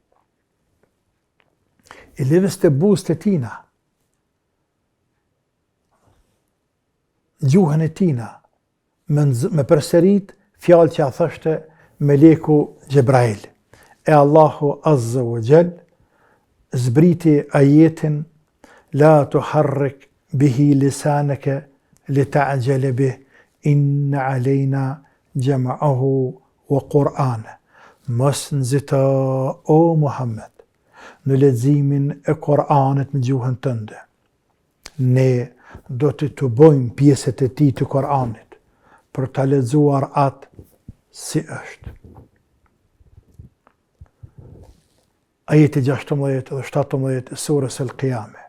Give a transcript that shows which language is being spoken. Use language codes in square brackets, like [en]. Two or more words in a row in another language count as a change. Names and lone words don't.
[sq] I lëvizte buzët e tina, gjuhën e tina, me përsërit fjalë që a thështe meleku Gjebrail. E Allahu [ar] عز وجل [sq] zbriti ajetin: [ar] لا تحرك به لسانك لتعجل به، إن علينا جمعه وقرآنه. [sq] Mos nxito o Muhammed në leximin e Kur'anit me gjuhën tënde. Ne do të bojmë pjesët e tij të Kur'anit për ta lexuar atë si është. Ajeti 16 dhe 17 surës Al-Qiyamah.